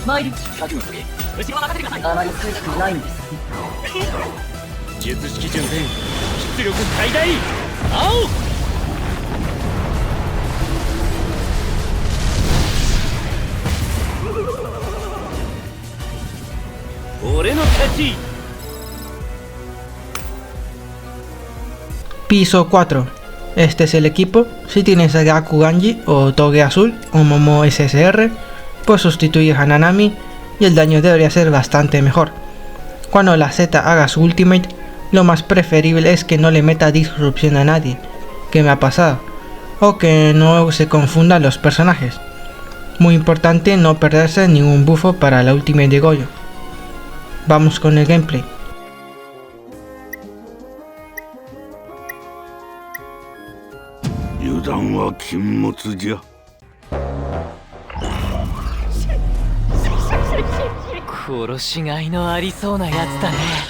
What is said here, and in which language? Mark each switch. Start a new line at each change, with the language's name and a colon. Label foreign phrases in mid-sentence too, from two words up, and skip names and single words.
Japanese: 参り覚悟とげ後ろは任せてください。あまり強くないんです。術式順天出力最大青。俺の勝ち。
Spanish: Piso 4. Este es el equipo. Si tienes a Gaku Ganji o Toge Azul o Momo SSR, pues sustituyes a Nanami y el daño debería ser bastante mejor. Cuando la Z haga su ultimate, lo más preferible es que no le meta disrupción a nadie, que me ha pasado, o que no se confundan los personajes. Muy importante no perderse ningún buffo para la ultimate de Goyo. Vamos con el gameplay.
Japanese: 油断は禁物じゃ。殺しがいのありそうなやつだね。